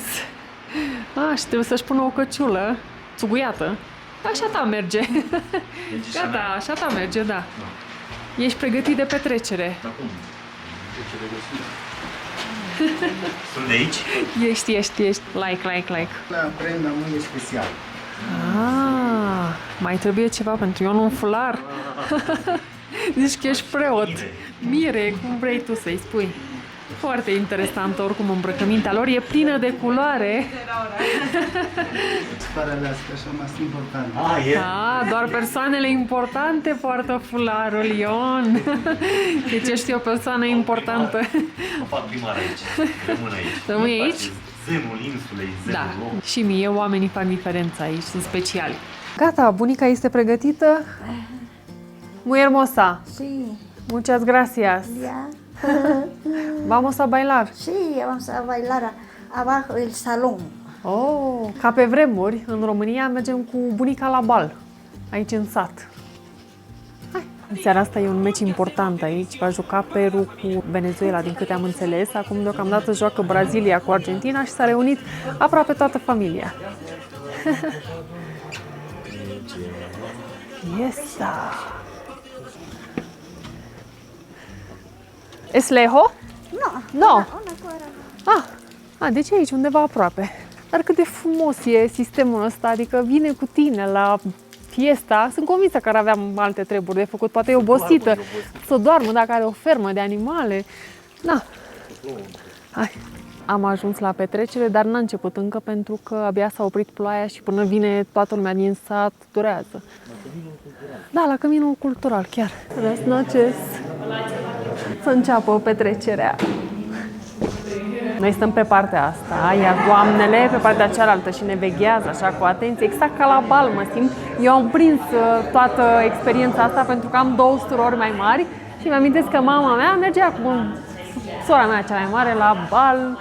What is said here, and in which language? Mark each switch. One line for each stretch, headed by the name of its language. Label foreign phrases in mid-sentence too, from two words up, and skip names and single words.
Romanian: Și trebuie să-și pună o căciulă țuguiată. Așa ta merge. Gata, așa ta merge, da. Ești pregătit de petrecere. Sunt de aici? Ești. Like.
Spanish: La prenda muy special.
Romanian: Mai trebuie ceva pentru Ion, un fular. Zici că ești preot. Mire, cum vrei tu să-i spui. Foarte interesantă, oricum, îmbrăcămintea lor. E plină de culoare.
Spanish: Para las personas importantes.
Romanian: Doar persoanele importante poartă fularul, Ion. Deci ești o persoană importantă. Mă fac primar aici. Rămân aici. Rămâi aici? Zenul insulei, zenul locului. Și mie, oamenii fac diferența aici, sunt speciali. Gata, bunica este pregătită.
Spanish: Muy hermosa. Sí, Muchas gracias. ya. Vamos a bailar. Sí, vamos a bailar abajo del salón.
Romanian: Oh, ca pe vremuri, în România mergem cu bunica la bal, aici în sat. Hai. În seara asta e un meci important aici, va juca Peru cu Venezuela, din câte am înțeles. Acum deocamdată joacă Brazilia cu Argentina și s-a reunit aproape toată familia. Yesa!
Spanish: Es lejos? No. Una cuadra.
Romanian: Deci aici, undeva aproape. Dar cât de frumos e sistemul ăsta, adică vine cu tine la fiesta. Sunt convinsă că ar avea alte treburi de făcut, poate e obosită, să doarmă dacă are o fermă de animale. Da. Hai. Am ajuns la petrecere, dar n-a început încă pentru că abia s-a oprit ploaia și până vine toată lumea din sat durează. Da, la Căminul Cultural, chiar.
Spanish: Buenas noches.
Romanian: Să înceapă petrecerea. Noi stăm pe partea asta, iar doamnele pe partea cealaltă și ne veghează așa cu atenție, exact ca la bal mă simt. Eu am prins toată experiența asta pentru că am 2 surori mai mari și mi-amintesc că mama mea mergea cu sora mea cea mai mare la bal.